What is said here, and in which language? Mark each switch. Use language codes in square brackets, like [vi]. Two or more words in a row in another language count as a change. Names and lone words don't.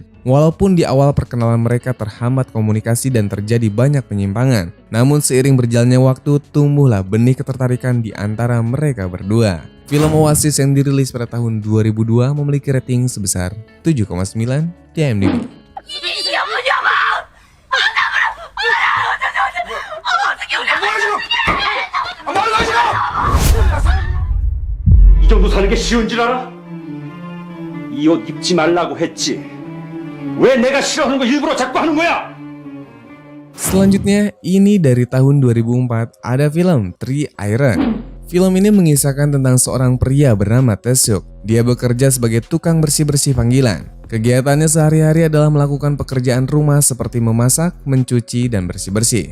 [id] Walaupun di awal perkenalan mereka terhambat komunikasi dan terjadi banyak penyimpangan, namun seiring berjalannya waktu tumbuhlah benih ketertarikan di antara mereka berdua. Film Oasis yang dirilis pada tahun 2002 memiliki rating sebesar 7,9 di IMDb. [ko] 이 정도 사는 게 쉬운 줄 알아? 이 옷 입지 말라고 했지. 왜 내가 싫어하는 거 일부러 자꾸 하는 거야? [id] Selanjutnya, ini dari tahun 2004 ada film Three Iron. Film ini mengisahkan tentang seorang pria bernama Taeseok. Dia bekerja sebagai tukang bersih-bersih panggilan. Kegiatannya sehari-hari adalah melakukan pekerjaan rumah seperti memasak, mencuci, dan bersih-bersih.